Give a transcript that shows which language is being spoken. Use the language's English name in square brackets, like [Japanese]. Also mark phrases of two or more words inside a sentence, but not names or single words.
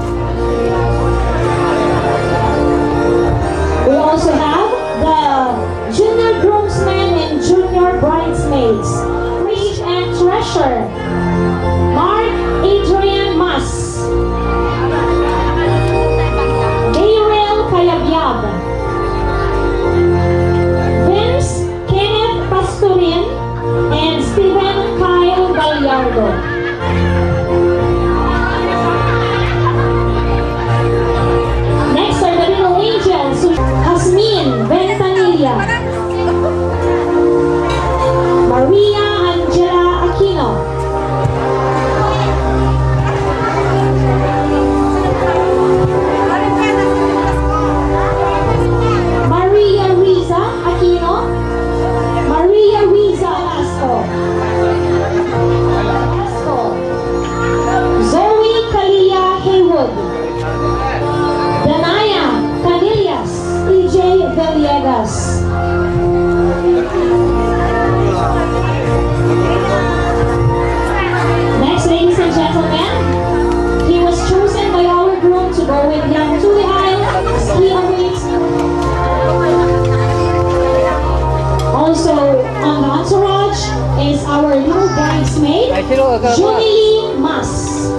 [English] We also have the junior groomsmen and junior bridesmaids, Rich and Treasure, Mark Adrian Mas, Gabriel Kayabyab, Vince Kenneth Pastorin, and Steven Kyle Gallardo. Next are the little angels, Jasmine Ventanilla, Maria Angela Aquino, Maria Riza Aquino, Maria Riza Lasco, Zoe Kalia Haywood, Danaya Canillas, EJ Villegas. Next, ladies and gentlemen, he was chosen by our groom to go with him to the aisle as he awaits. Also on the entourage is our new bridesmaid, Julie Mas.